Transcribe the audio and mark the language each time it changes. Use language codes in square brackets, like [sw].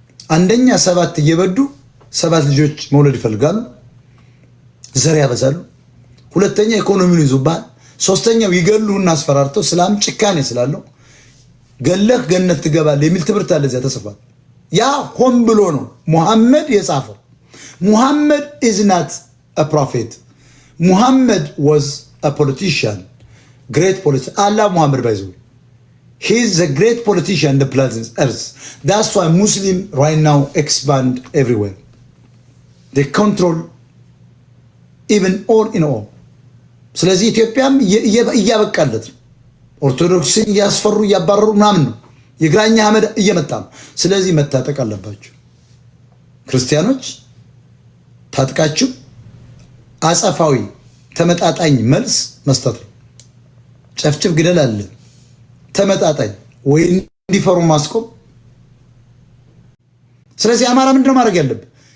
[am] አንደኛ 7 እየበዱ 7 ልጆች መውለድ ይፈልጋሉ፣ ዘር ያበዛሉ። ሁለተኛ ኢኮኖሚውን ይዙባል። ሶስተኛው ይገሉና አስፈራርተው እስላም ጭካኔ ስላለው ገለህ ገነት ትገባለህ የሚል ትምህርት አለ እዚያ ተጽፏል። ያ ሆን ብሎ ነው ሙሐመድ የጻፈው። ሙሐመድ [en] is not a prophet. Muhammad was a politician, great politician. Allah Muhammad by the way, he is a great politician on the planet Earth. That's why Muslim right now expand everywhere. They control even all in all. [am] ስለዚህ ኢትዮጵያም እያበቃለት ነው። ኦርቶዶክስን እያስፈሩ እያባረሩ ምናምን ነው። የግራኛ አህመድ እየመጣ ነው። ስለዚህ መታጠቅ አለባችሁ ክርስቲያኖች። ታጥቃችሁ አጸፋዊ ተመጣጣኝ መልስ መስጠት ነው። ጨፍጭፍ ግደል አለ ተመጣጣኝ ወይ እንዲፈሩ ማስቆም። ስለዚህ አማራ ምንድነው ማድረግ ያለብን?